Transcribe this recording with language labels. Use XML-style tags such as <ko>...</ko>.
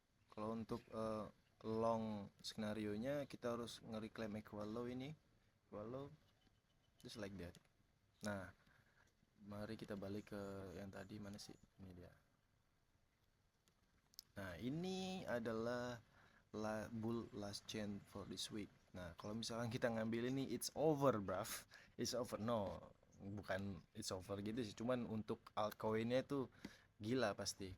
<id>Kalau untuk long skenario nya kita harus nge-reclaim equal low ini.</id> <en>Equal low, just like that.</en> <id>Nah, mari kita balik ke yang tadi, mana sih? Ini dia. Nah, ini adalah</id> <en>bull last chance for this week.</en> <id>Nah, kalau misalkan kita ngambil ini,</id> <en>it's over, bruv. It's over.</en> <id>No, bukan</id> <en>it's over</en> <id>gitu sih. Cuman untuk altcoinnya tuh gila pasti.</id>